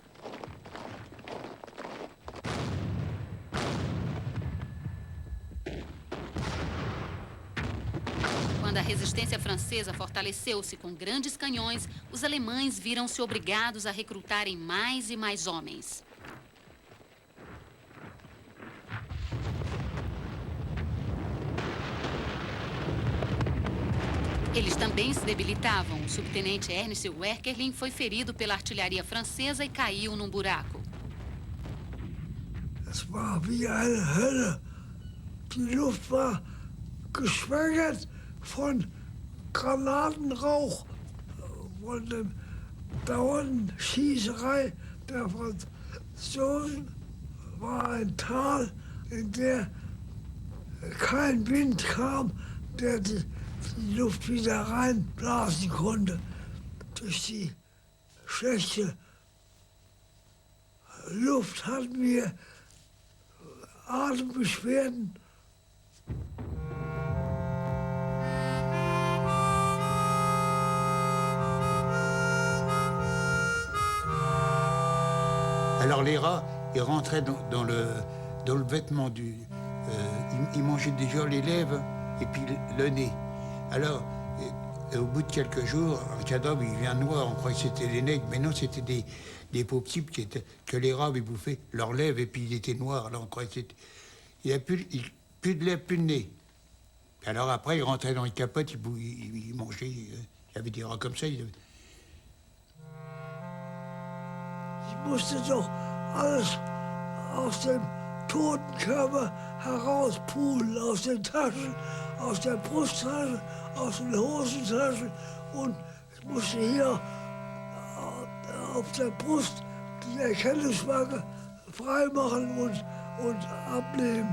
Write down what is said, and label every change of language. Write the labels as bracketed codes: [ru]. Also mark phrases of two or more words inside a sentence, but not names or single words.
[pt] Quando a resistência francesa fortaleceu-se com grandes canhões, os alemães viram-se obrigados a recrutarem mais e mais homens. Eles também se debilitavam. O subtenente Ernst Werkelin foi ferido pela artilharia francesa e caiu num buraco. [de] Es war wie eine Hölle. Die Luft war geschwängert von Granatenrauch, von der dauernden Schießerei der Franzosen. War ein Tal, in der kein Wind kam, der die Luft wieder reinblasen konnte. Durch die schlechte Luft hatten wir Atembeschwerden. [fr] Alors les rats, ils rentraient dans le vêtement du... ils mangeaient déjà les lèvres et puis le nez. Alors, au bout de quelques jours, un cadavre, il vient noir, on croyait que c'était des nègres, mais non, c'était des pauvres types que les rats avaient bouffé leurs lèvres et puis il était noir. Alors on croyait que c'était... Il n'y avait plus de lèvres, plus de nez. Alors après, ils rentraient dans les capotes, ils mangeaient, il y avait des rats comme ça. [de] Ich musste doch alles aus dem toten Körper herauspulen, aus den Taschen, aus der Brusttasche, aus den Hosentaschen. Und ich musste hier auf der Brust die Erkennungsmarke freimachen und abnehmen.